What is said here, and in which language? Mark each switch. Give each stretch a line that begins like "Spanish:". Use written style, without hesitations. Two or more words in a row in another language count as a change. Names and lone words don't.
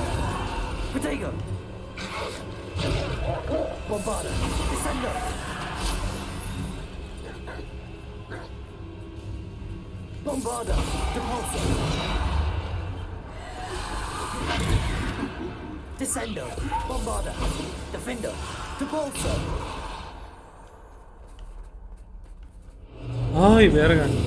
Latin: Protego. Bombarda. Descender. Bombarda. Depulso. Descender. Bombarda. Defender. Depulso.
Spanish: Ay, verga.